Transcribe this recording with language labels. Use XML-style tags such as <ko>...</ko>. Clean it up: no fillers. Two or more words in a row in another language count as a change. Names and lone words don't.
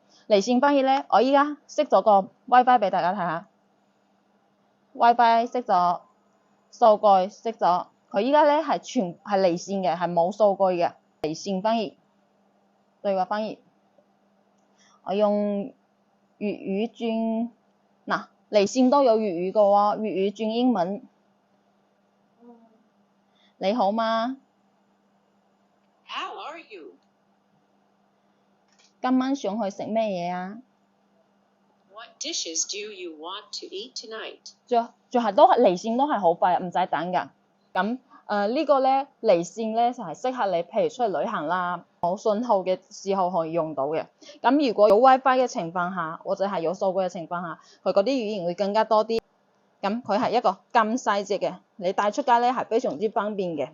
<yue>離線翻譯咧，我依家熄咗個 WiFi 俾大家睇下 ，WiFi 熄咗，數據熄咗，佢依家咧係離線嘅，係冇數據嘅離線翻譯，對話翻譯。我用粵語轉嗱，離線都有粵語嘅喎，粵語轉英文。你好嗎？</yue> <en>How are you?</en> <yue>今晚想去食咩嘢啊？</yue> <en>What dishes do you want to eat tonight?</en> <yue>就係離線都係好快，唔使等㗎。咁呢個咧離線咧就係適合你，譬如出去旅行啦，冇信號嘅時候可以用到嘅。咁如果有 WiFi 嘅情況下，或者係有數據嘅情況下，佢嗰啲語言會更加多啲。咁佢係一個咁細隻嘅，你帶出街咧係非常之方便嘅。</yue>